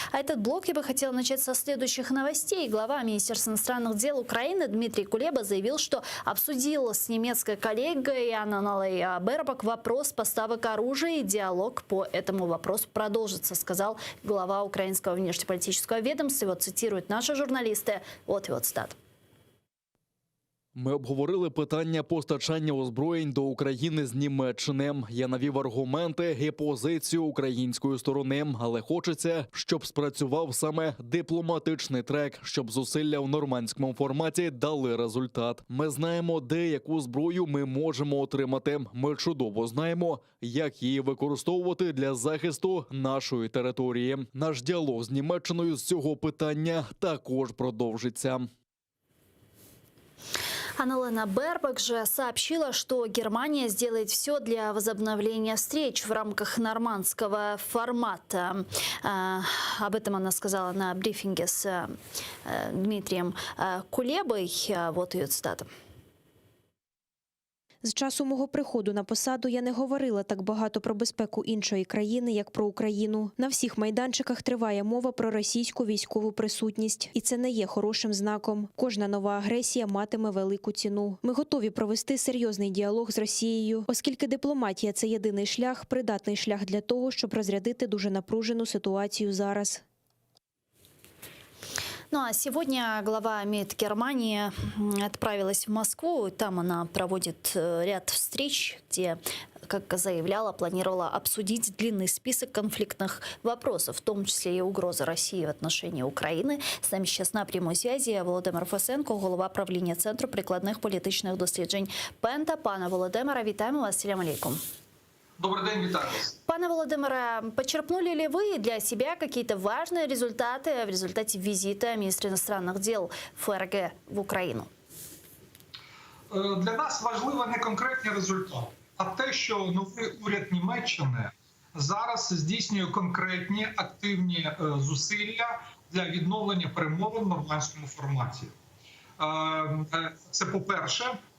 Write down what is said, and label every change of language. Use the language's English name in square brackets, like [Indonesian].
[Russian] А этот блок я бы хотела начать со следующих новостей. Глава Министерства иностранных дел Украины Дмитрий Кулеба заявил, что обсудил с немецкой коллегой Анналой Бербак вопрос поставок оружия, и диалог по этому вопросу продолжится, сказал глава украинского внешнеполитического ведомства. Его цитируют наши журналисты. Вот его цитата. [Ukrainian] Ми обговорили питання постачання озброєнь до України з Німеччини. Я навів аргументи і позицію української сторони, але хочеться, щоб спрацював саме дипломатичний трек, щоб зусилля в нормандському форматі дали результат. Ми знаємо, де яку зброю ми можемо отримати. Ми чудово знаємо, як її використовувати для захисту нашої території. Наш діалог з Німеччиною з цього питання також продовжиться. [Russian] Анна-Лена Бербак же сообщила, что Германия сделает все для возобновления встреч в рамках нормандского формата. Об этом она сказала на брифинге с Дмитрием Кулебой. Вот ее цитата. [Ukrainian] З часу мого приходу на посаду я не говорила так багато про безпеку іншої країни, як про Україну. На всіх майданчиках триває мова про російську військову присутність. І це не є хорошим знаком. Кожна нова агресія матиме велику ціну. Ми готові провести серйозний діалог з Росією, оскільки дипломатія – це єдиний шлях, придатний шлях для того, щоб розрядити дуже напружену ситуацію зараз. [Russian] Ну а сегодня глава МИД Германии отправилась в Москву. Там она проводит ряд встреч, где, как заявляла, планировала обсудить длинный список конфликтных вопросов, в том числе и угрозы России в отношении Украины. С нами сейчас на прямой связи Володимир Фесенко, [Ukrainian] голова правління Центру прикладних політичних досліджень Пента. Пане Володимире, вітаємо вас. [Arabic] Салям алейкум. [Russian] Добрый день, [Ukrainian] витаю вас. Пане Володимире, [Russian] почерпнули ли вы для себя какие-то важные результаты в результате визита министра иностранных дел ФРГ в Україну? [Ukrainian] Для нас важливо не конкретні результати, а те, що новий уряд Німеччини зараз здійснює конкретні активні зусилля для відновлення перемовин в нормандському форматі. Це по-перше.